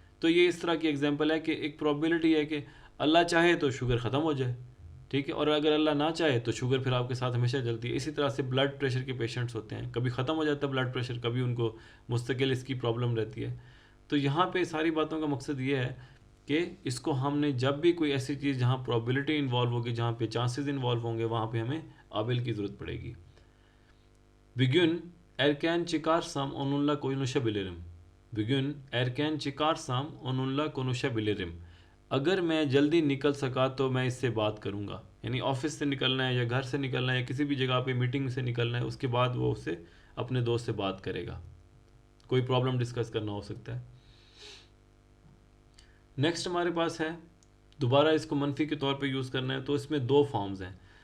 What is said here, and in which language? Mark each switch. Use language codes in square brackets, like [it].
[hi] तो ये इस तरह की एग्जांपल है कि एक प्रोबेबिलिटी है कि अल्लाह चाहे तो शुगर ख़त्म हो जाए, ठीक है, और अगर अल्लाह ना चाहे तो शुगर फिर आपके साथ हमेशा चलती है। इसी तरह से ब्लड प्रेशर के पेशेंट्स होते हैं, कभी ख़त्म हो जाता है ब्लड प्रेशर, कभी उनको मुस्तकिल इसकी प्रॉब्लम रहती है। तो यहाँ पे सारी बातों का मकसद ये है कि इसको हमने जब भी कोई ऐसी चीज़ जहाँ प्रोबेबिलिटी इन्वॉल्व होगी, जहाँ पे चांसेस इन्वॉल्व होंगे, वहाँ पे हमें आबिल की ज़रूरत पड़ेगी। [tr] Bugün erken çıkarsam onunla konuşabilirim. Bugün erken çıkarsam onunla konuşabilirim. [hi] अगर मैं जल्दी निकल सका तो मैं इससे बात करूँगा। यानी ऑफिस से निकलना है या घर से निकलना है या किसी भी जगह पे मीटिंग से निकलना है, उसके बाद वो उससे अपने दोस्त से बात करेगा, कोई प्रॉब्लम डिस्कस करना हो सकता है। नेक्स्ट हमारे पास है, दोबारा इसको मनफी के तौर पे यूज़ करना है, तो इसमें दो फॉर्म्स हैं।